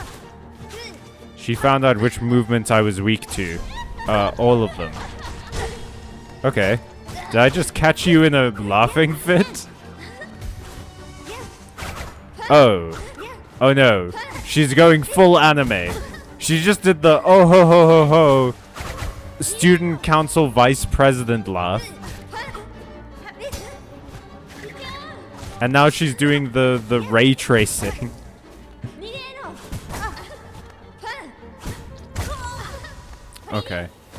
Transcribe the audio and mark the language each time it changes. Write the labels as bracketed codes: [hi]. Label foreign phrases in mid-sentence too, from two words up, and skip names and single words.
[en] She found out which movements I was weak to. All of them. Okay. Did I just catch you in a laughing fit? Oh. Oh no. She's going full anime. She just did the oh ho ho ho ho student council vice president laugh. And now she's doing the ray tracing. Okay.